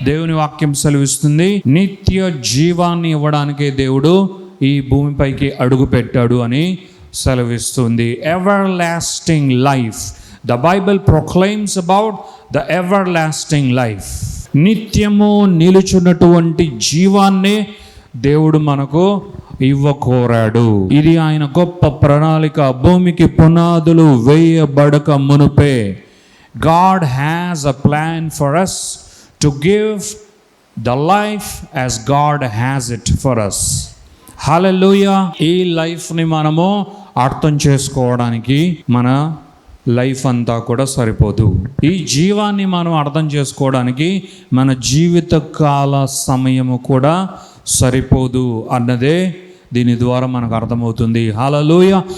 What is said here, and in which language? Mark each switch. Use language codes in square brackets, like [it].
[te] దేవుని వాక్యం సెలవిస్తుంది, నిత్య జీవాన్ని ఇవ్వడానికే దేవుడు ఈ భూమిపైకి అడుగు పెట్టాడు అని సెలవిస్తుంది. [en] Everlasting life. The Bible proclaims about the everlasting life. [te] నిత్యము నిలుచున్నటువంటి జీవాన్ని దేవుడు మనకు ఇవ్వకోరాడు. ఇది ఆయన గొప్ప ప్రణాళిక. భూమికి పునాదులు వేయబడక మునుపే [en] God has a plan for us to give the life as God has it for us. [te] హల్లెలూయా. ఈ లైఫ్ని మనము అర్థం చేసుకోవడానికి మన లైఫ్ అంతా కూడా సరిపోదు. ఈ జీవాన్ని మనం అర్థం చేసుకోవడానికి మన జీవిత కాల సమయము కూడా సరిపోదు అన్నదే దీని ద్వారా మనకు అర్థమవుతుంది. హల్లెలూయా!